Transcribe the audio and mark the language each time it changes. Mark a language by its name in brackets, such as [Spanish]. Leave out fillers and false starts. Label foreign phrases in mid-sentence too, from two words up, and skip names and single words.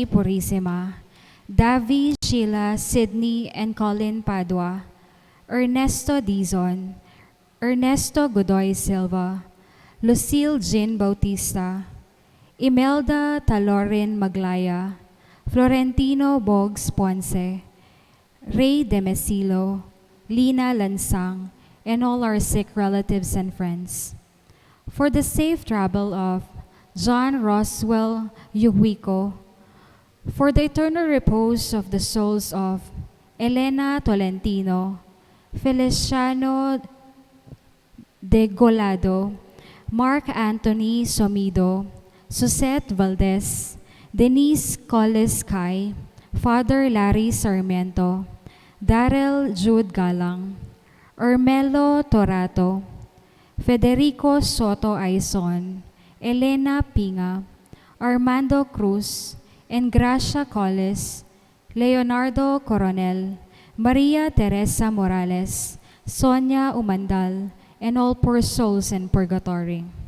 [English] Purisima, Davi, Sheila, Sydney, and Colin Padua, Ernesto Dizon, Ernesto Godoy Silva, Lucille Jean Bautista, Imelda Talorin Maglaya, Florentino Boggs Ponce, Ray Demesilo, Lina Lansang, and all our sick relatives and friends. For the safe travel of John Roswell Yuhuico, for the eternal repose of the souls of Elena Tolentino, Feliciano de Golado, Mark Anthony Somido, Susette Valdez, Denise Colles Kai, Father Larry Sarmiento, Darrell Jude Galang, Ermelo Torato, Federico Soto Aison, Elena Pinga, Armando Cruz, and Gracia Colles, Leonardo Coronel, Maria Teresa Morales, Sonia Umandal, and all poor souls in purgatory.